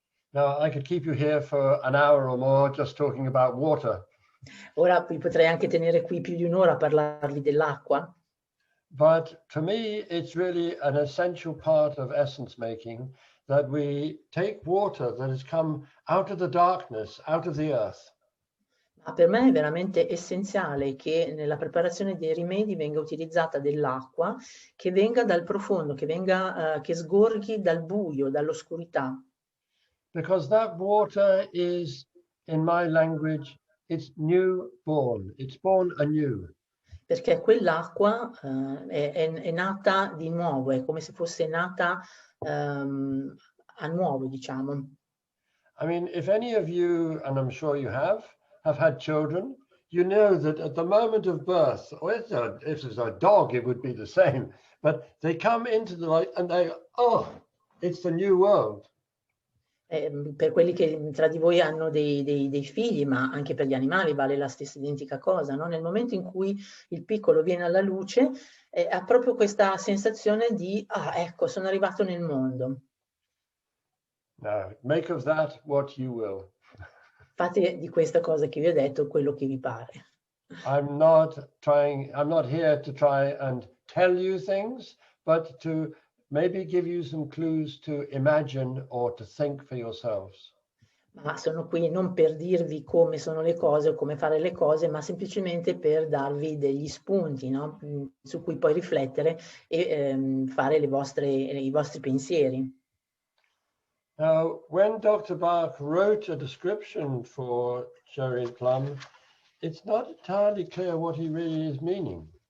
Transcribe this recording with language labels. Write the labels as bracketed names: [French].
[English] Now, I could keep you here for an hour or more just talking about water. [Italian] Ora potrei anche tenere qui più di un'ora a parlarvi dell'acqua. [English] But to me, it's really an essential part of essence making that we take water that has come out of the darkness, out of the earth. [Italian] Ma per me è veramente essenziale che nella preparazione dei rimedi venga utilizzata dell'acqua che venga dal profondo, che sgorghi dal buio, dall'oscurità. [English] because that water is, in my language, it's newborn. It's born anew. [Italian] Perché quell'acqua è nata di nuovo, è come se fosse nata a nuovo, diciamo. [English] I mean, if any of you, and I'm sure you have had children, you know that at the moment of birth, or if it's a dog, it would be the same, but they come into the light and they, oh, it's the new world. [Italian] Per quelli che tra di voi hanno dei figli, ma anche per gli animali vale la stessa identica cosa, no? Nel momento in cui il piccolo viene alla luce, ha proprio questa sensazione di, ah, ecco, sono arrivato nel mondo. [English] Now, make of that what you will. [Italian] Fate di questa cosa che vi ho detto quello che vi pare. [English] I'm not here to try and tell you things, but to maybe give you some clues to imagine or to think for yourselves. [Italian] Ma sono qui non per dirvi come sono le cose o come fare le cose, ma semplicemente per darvi degli spunti, no? Su cui poi riflettere e fare i vostri pensieri. [English] Now, when Dr. Bach wrote a description for Cherry Plum, it's not entirely clear what he really is meaning.